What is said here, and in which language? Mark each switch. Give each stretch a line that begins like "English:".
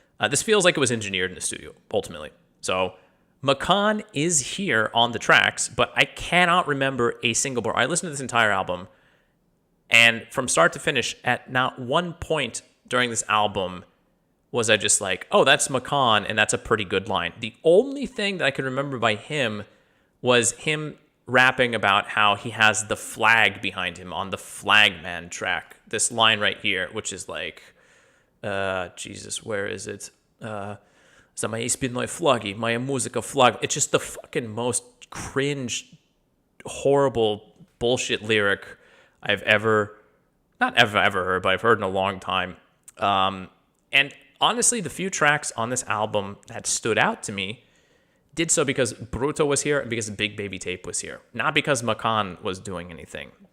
English: This feels like it was engineered in the studio, ultimately. So MACAN is here on the tracks, but I cannot remember a single bar. I listened to this entire album, and from start to finish, at not one point during this album was I just like, oh, that's MACAN, and that's a pretty good line. The only thing that I could remember by him was him rapping about how he has the flag behind him on the Flagman track. This line right here, which is like, Jesus, where is it?
Russian: За моей спиной флаги, моя музыка флаг.
English: It's just the fucking most cringe, horrible bullshit lyric I've ever heard, but I've heard in a long time. And honestly, the few tracks on this album that stood out to me did so because Bruto was here and because Big Baby Tape was here, not because MACAN was doing anything.